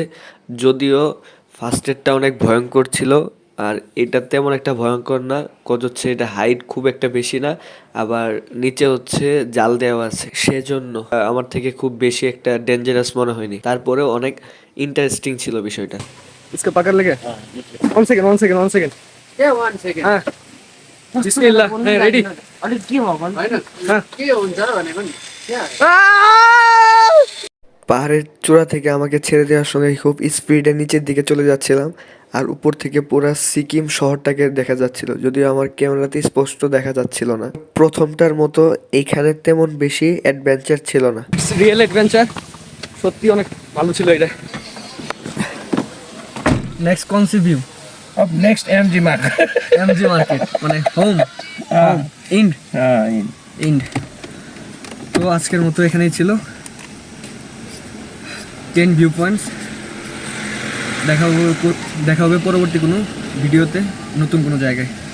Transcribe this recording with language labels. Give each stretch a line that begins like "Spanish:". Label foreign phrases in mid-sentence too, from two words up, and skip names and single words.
Bangla: যদিও ফার্স্ট এডটা অনেক ভয়ঙ্কর ছিল, আর এটা তেমন একটা ভয়ঙ্কর না, হচ্ছে এটা হাইট খুব একটা বেশি না, আবার নিচে হচ্ছে জাল দেওয়া আছে, সেজন্য আমার থেকে খুব বেশি একটা ডেঞ্জারাস মনে হয়নি। তারপরেও অনেক ইন্টারেস্টিং ছিল বিষয়টা।
Hindi: इसको पकड़ लेंगे।
English: one second. Yeah, 1 second.
Hindi: हाँ बिस्मिल्लाह, रेडी।
Nepali: अलिक के भयो भन्नु? हाँ के हुन्छ भनेको नि?
Bangla: পাহাড়ের চূড়া থেকে আমাকে ছেড়ে দেওয়ার সঙ্গে খুব স্পিডে নিচের দিকে চলে যাচ্ছিলাম, আর উপর থেকে পুরো সিকিম শহরটাকে দেখা যাচ্ছিল, যদিও আমার ক্যামেরাতে স্পষ্ট দেখা যাচ্ছিল না। প্রথমটার মতো এইখানে তেমন বেশি অ্যাডভেঞ্চার ছিল না। রিয়েল অ্যাডভেঞ্চার, সত্যি অনেক ভালো ছিল এটা। নেক্সট কোন
English: sea view?
Hindi: अब नेक्स्ट एमजी मार्केट।
Bangla: এমজি মার্কেট মানে হোম ইন্ড।
Hindi: हाँ
Bangla: ইন্ড। তো আজকের মতো এখানেই ছিল 10 ভিউ পয়েন্টস। দেখা হবে পরবর্তী কোনো ভিডিওতে নতুন কোনো জায়গায়।